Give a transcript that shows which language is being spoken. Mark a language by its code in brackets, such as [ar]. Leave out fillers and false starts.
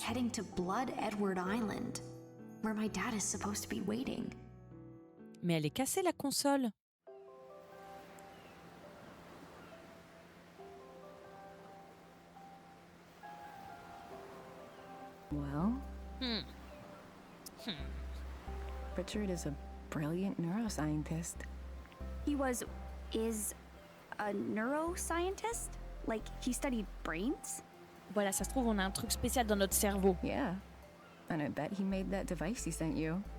[en] heading to Blood Edward Island, where my dad is supposed to be waiting. [fr] Mais elle est cassée la console. [en] Well, Richard is a brilliant neuroscientist. Is a neuroscientist? Like, he studied brains? [fr] Voilà, ça se trouve, on a un truc spécial dans notre cerveau. [en] Yeah. And I bet he made that device he sent you.